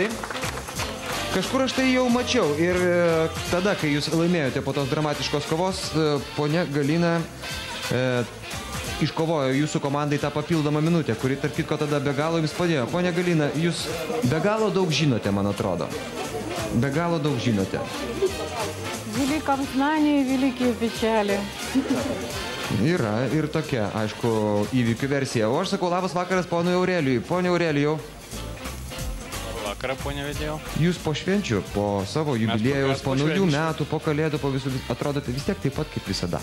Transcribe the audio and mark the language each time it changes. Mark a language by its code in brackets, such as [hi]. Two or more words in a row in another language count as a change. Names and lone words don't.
[lt] Kažkur aš tai jau mačiau. Ir tada, kai jūs laimėjote po tos dramatiškos kovos, ponia Galina iškovojo jūsų komandai tą papildomą minutę, kuri, tarp kitko, tada be galo jums padėjo. Ponia Galina, jūs be galo daug žinote, man atrodo. Be galo daug žinote. [ru] Великом знании великие печали. [lt] Yra ir tokia, aišku, įvykių versija. O aš sakau, labas vakaras ponui Aurelijui. Pone Aurelijau. Vakarą, ponė Vedėjau. Jūs po švenčių, po savo jubiliejaus, po naujų metų, po kalėdų, po visų, atrodote vis tiek taip pat kaip visada.